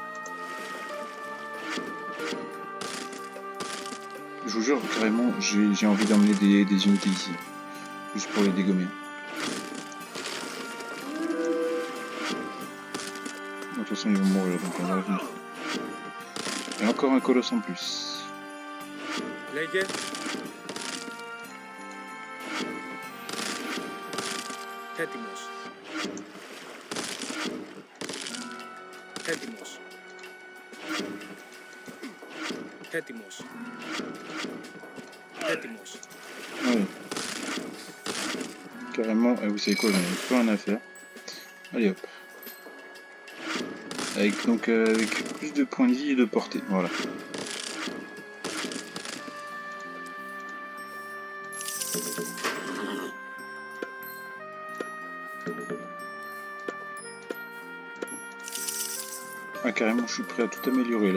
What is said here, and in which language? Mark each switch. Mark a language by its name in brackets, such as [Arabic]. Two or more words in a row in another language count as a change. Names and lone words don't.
[French] Je vous jure, carrément, j'ai envie d'emmener des unités ici. Juste pour les dégommer. De toute façon, ils vont mourir, donc on va revenir. Et encore un colosse en plus. [Greek] Λέγε. Έτοιμος. Έτοιμος. Έτοιμος. Έτοιμος. [French] Allez. Carrément, vous savez quoi, j'en ai plus rien à faire. Allez hop. Avec plus de points de vie et de portée, voilà. Ah carrément, je suis prêt à tout améliorer.